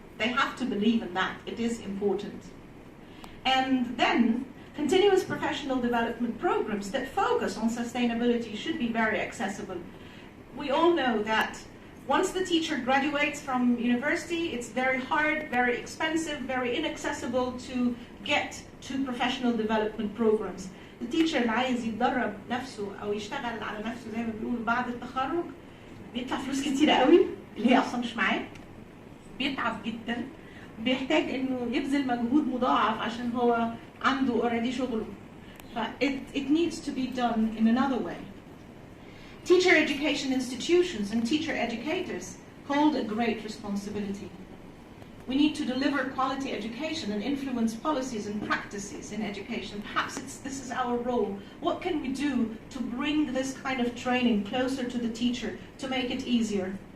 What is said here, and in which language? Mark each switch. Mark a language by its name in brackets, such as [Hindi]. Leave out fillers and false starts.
[English] They have to believe in that. It is important. And then, continuous professional development programs that focus on sustainability should be very accessible. We all know that once the teacher graduates from university, it's very hard, very expensive, very inaccessible to get to professional development programs. The teacher [Arabic] اللي عايز يتدرب نفسه أو يشتغل على نفسه زي ما بيقولوا بعد التخرج بيدفع فلوس كتيرة قوي اللي هي أصلا مش معاه، بيتعب جدا، بيحتاج إنه يبذل مجهود مضاعف عشان هو عنده [English] already [Arabic] شغله. [English] It needs to be done in another way. Teacher education institutions and teacher educators hold a great responsibility. We need to deliver quality education and influence policies and practices in education. Perhaps this is our role. What can we do to bring this kind of training closer to the teacher, to make it easier?